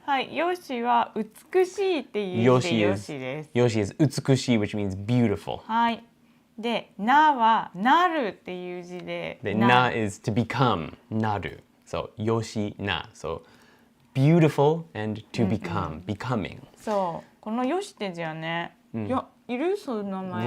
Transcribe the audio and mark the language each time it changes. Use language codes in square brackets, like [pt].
[ja] はい、ヨシは美しいっていう意味でヨシです。 [en] Yoshi is utsukushi, which means beautiful. [ja] はい。で、なはなるっていう字で。 [en] The na is to become, naru. So Yoshina. So beautiful and to become, becoming. [ja] そう、このヨシって字はね、いや、いるその名前。